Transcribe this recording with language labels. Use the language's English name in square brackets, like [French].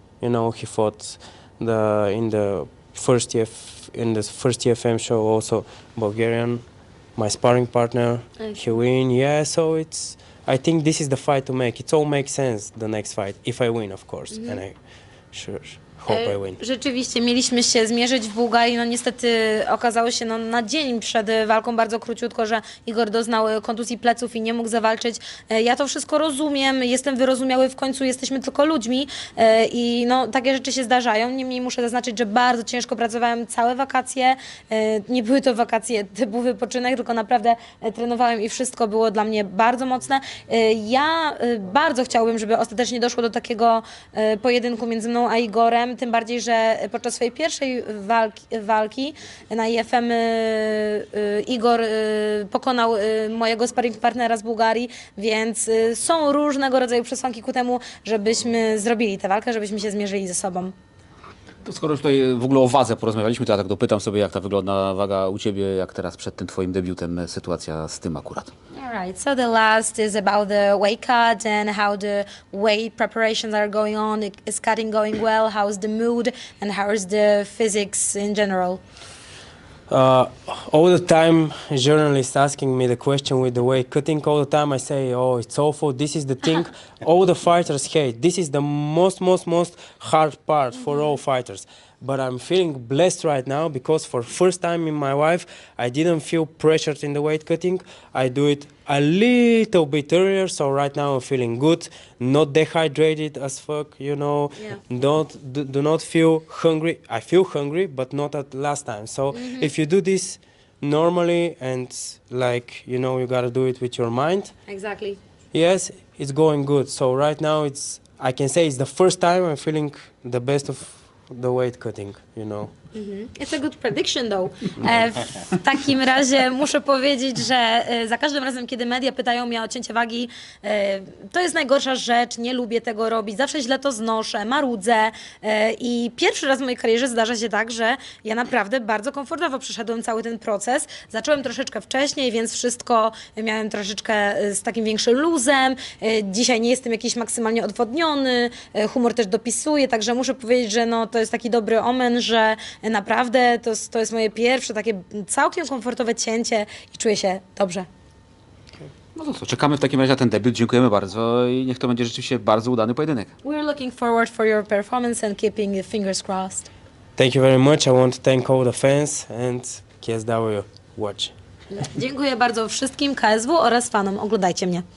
[English] He fought in the first TFM show also Bulgarian, my sparring partner. Okay. He win, yeah. So I think this is the fight to make. It all makes sense the next fight if I win, of course, and I hope I win. [Polish] Rzeczywiście mieliśmy się zmierzyć w Bułgarii, niestety okazało się na dzień przed walką bardzo króciutko, że Igor doznał kontuzji pleców i nie mógł zawalczyć. Ja to wszystko rozumiem, jestem wyrozumiały, w końcu jesteśmy tylko ludźmi i takie rzeczy się zdarzają. Niemniej muszę zaznaczyć, że bardzo ciężko pracowałem całe wakacje. Nie były to wakacje typu wypoczynek, tylko naprawdę trenowałem i wszystko było dla mnie bardzo mocne. Ja bardzo chciałbym, żeby ostatecznie doszło do takiego pojedynku między mną a Igorem, tym bardziej, że podczas swojej pierwszej walki na IFM Igor pokonał mojego sparring partnera z Bułgarii, więc są różnego rodzaju przesłanki ku temu, żebyśmy zrobili tę walkę, żebyśmy się zmierzyli ze sobą. To skoro już tutaj w ogóle o wadze porozmawialiśmy, to ja tak dopytam sobie, jak ta wygląda waga u Ciebie, jak teraz przed tym Twoim debiutem sytuacja z tym akurat. [English] All right, so the last is about the weight cut and how the weight preparations are going on. Is cutting going well? How's the mood and how is the physics in general? All the time, journalists asking me the question with the weight cutting. All the time, I say, "Oh, it's awful. This is the thing all the fighters hate. This is the most hard part for all fighters." But I'm feeling blessed right now because for first time in my life, I didn't feel pressured in the weight cutting. I do it a little bit earlier, so right now I'm feeling good, not dehydrated as fuck, you know. Yeah. Do not feel hungry. I feel hungry, but not at last time. So if you do this normally and like, you know, you gotta do it with your mind, Exactly. yes, it's going good. So right now I can say it's the first time I'm feeling the best of the weight cutting, you know. It's a good prediction though. [Polish] W takim razie muszę powiedzieć, że za każdym razem, kiedy media pytają mnie o cięcie wagi, to jest najgorsza rzecz, nie lubię tego robić, zawsze źle to znoszę, marudzę i pierwszy raz w mojej karierze zdarza się tak, że ja naprawdę bardzo komfortowo przeszedłem cały ten proces. Zacząłem troszeczkę wcześniej, więc wszystko miałem troszeczkę z takim większym luzem. Dzisiaj nie jestem jakiś maksymalnie odwodniony, humor też dopisuję, także muszę powiedzieć, że no, to jest taki dobry omen, że naprawdę to jest moje pierwsze takie całkiem komfortowe cięcie i czuję się dobrze. No to co, czekamy w takim razie na ten debiut. Dziękujemy bardzo i niech to będzie rzeczywiście bardzo udany pojedynek. [English] We're looking forward for your performance and keeping the fingers crossed. Thank you very much. I want to thank all the fans and KSW watch. [Polish] Dziękuję bardzo wszystkim KSW oraz fanom. Oglądajcie mnie.